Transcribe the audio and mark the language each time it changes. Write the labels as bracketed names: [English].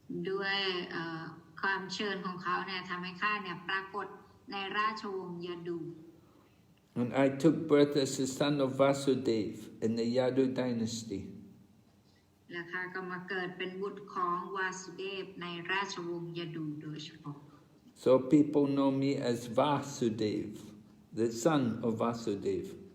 [Thai] ด้วยความเชิญของเขาเนี่ยทำให้ข้าเนี่ยปรากฏในราชวงศ์ยดู [English] And I took birth as the son of Vasudev in the Yadu dynasty. [Thai] และข้าก็มาเกิดเป็นบุตรของวาสุเดฟในราชวงศ์ยดูโดยเฉพาะ [English] So people know me as Vasudev, the son of Vasudev.